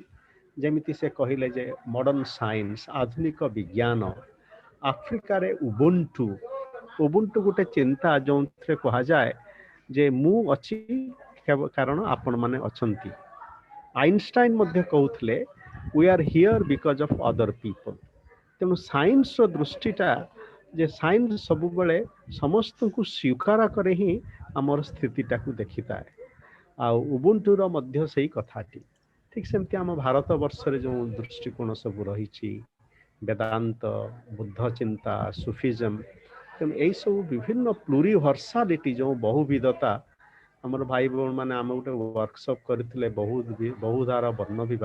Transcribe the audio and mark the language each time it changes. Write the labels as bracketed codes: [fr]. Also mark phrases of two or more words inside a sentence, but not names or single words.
[or] ଯେମିତି ସେ କହିଲେ ଯେ [en] modern science, [or] ଆଧୁନିକ ବିଜ୍ଞାନ, ଆଫ୍ରିକାରେ ଉବୁଣ୍ଟୁ ଗୋଟେ ଚିନ୍ତା, ଯେଉଁଥିରେ କୁହାଯାଏ ଯେ ମୁଁ ଅଛି କାରଣ ଆପଣମାନେ ଅଛନ୍ତି। ଆଇନଷ୍ଟାଇନ ମଧ୍ୟ କହୁଥିଲେ [en] we are here because of other people। [or] ତେଣୁ ସାଇନ୍ସର ଦୃଷ୍ଟିଟା ଯେ ସାଇନ୍ସ ସବୁବେଳେ ସମସ୍ତଙ୍କୁ ସ୍ୱୀକାର କରେ ହିଁ ଆମର ସ୍ଥିତିଟାକୁ ଦେଖିଥାଏ। ଆଉ ଉବୁଣ୍ଟୁର ମଧ୍ୟ ସେଇ କଥାଟି ଠିକ୍ ସେମିତି ଆମ ଭାରତ ବର୍ଷରେ ଯେଉଁ ଦୃଷ୍ଟିକୋଣ ସବୁ ରହିଛି, ବେଦାନ୍ତ, ବୁଦ୍ଧ ଚିନ୍ତା, ସୁଫିଜମ, ତେଣୁ ଏହିସବୁ ବିଭିନ୍ନ ପ୍ଲୁରିଭର୍ସାଲିଟି, ଯେଉଁ ବହୁବିଧତା, ଆମର ଭାଇ ଭଉଣୀମାନେ ଆମେ ଗୋଟେ ୱାର୍କସପ୍ କରିଥିଲେ ବହୁଧାର ବର୍ଣ୍ଣ ବିଭାଗ।